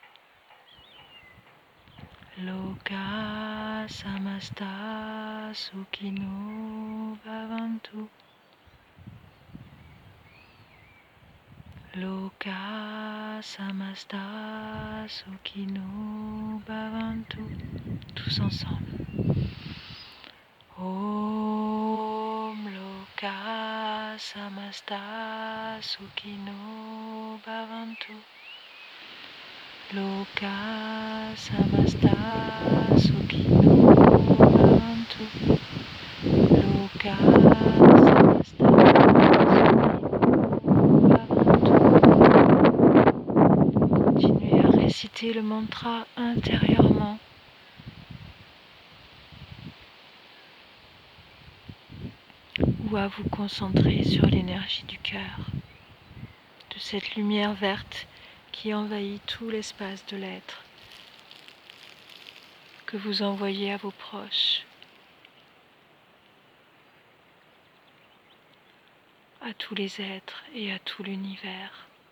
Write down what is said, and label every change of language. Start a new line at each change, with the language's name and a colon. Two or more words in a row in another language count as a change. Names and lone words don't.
Sanskrit: Loka Samasta Sukhino Bhavantu. Loka Samasta Sukhino Bhavantu.
French: Tous ensemble.
Sanskrit: Om Loka Samasta Sukhino Bhavantu. Loka Samasta Sukhino Bhavantu. Loka Samasta Sukhino Bhavantu.
French: Continuez à réciter le mantra intérieurement. Ou à vous concentrer sur l'énergie du cœur, de cette lumière verte qui envahit tout l'espace de l'être, que vous envoyez à vos proches, à tous les êtres et à tout l'univers.